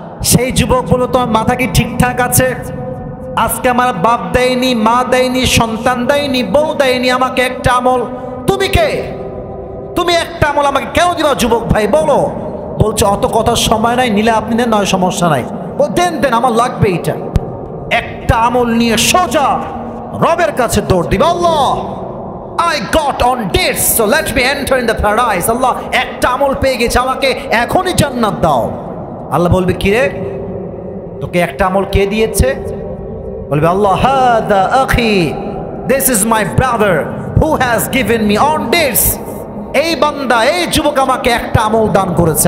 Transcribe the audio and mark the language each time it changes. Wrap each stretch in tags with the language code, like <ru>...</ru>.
<bn>সেই যুবক বলল তোমার মাথা কি ঠিকঠাক আছে? আজকে আমার বাপ দেয়নি, মা দেয়নি, সন্তান দেয়নি, বউ দেয়নি, আমাকে একটা আমল, তুমি কে? তুমি একটা আমল আমাকে কেন দিবা যুবক ভাই বলো? বলছে অত কথার সময় নাই, নিলে আপনি নেন, নয় সমস্যা নাই। ও দেন দেন, আমার লাগবে এইটা। একটা আমল নিয়ে সোজা রবের কাছে দৌড় দিবা,</bn> <en>Allah I got on this, so let me enter in the paradise.</en> <bn>আল্লাহ একটা আমল পেয়ে গেছে, আমাকে এখনই জান্নাত দাও। আল্লাহ বলবে কি রে, তোকে একটা আমল কে দিয়েছে? বলবে আল্লাহ</bn> <ar>হাদা আখি,</ar> <en>this is my brother who has given me on this,</en> <bn>এই বান্দা, এই যুবক আমাকে একটা আমল দান করেছে।</bn>